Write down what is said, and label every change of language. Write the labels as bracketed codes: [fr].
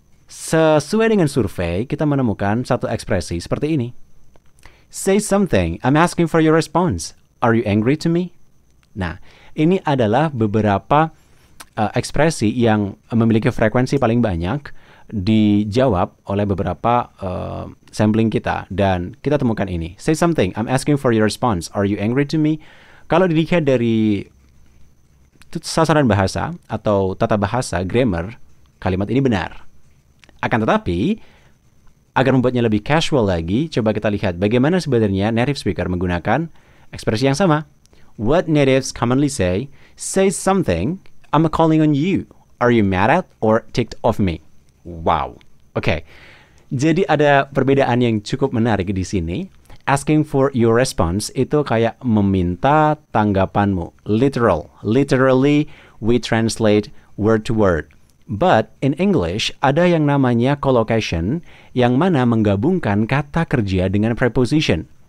[id] Sesuai dengan survei, kita menemukan satu ekspresi seperti ini. [en] Say something, I'm asking for your response. Are you angry to me? [id] Nah, ini adalah beberapa ekspresi yang memiliki frekuensi paling banyak dijawab oleh beberapa sampling kita. Dan kita temukan ini. [en] Say something, I'm asking for your response. Are you angry to me? [id] Kalau dilihat dari sasaran bahasa atau tata bahasa, grammar, kalimat ini benar. Akan tetapi, agar membuatnya lebih casual lagi, coba kita lihat bagaimana sebenarnya native speaker menggunakan ekspresi yang sama. [en] What natives commonly say something, I'm calling on you. Are you mad at or ticked off me? [id] Wow. Oke. Jadi ada perbedaan yang cukup menarik di sini. [en] Asking for your response [id] itu kayak meminta tanggapanmu. [en] Literally, we translate word to word. But in English, [id] ada yang namanya collocation, yang mana menggabungkan kata kerja dengan preposition.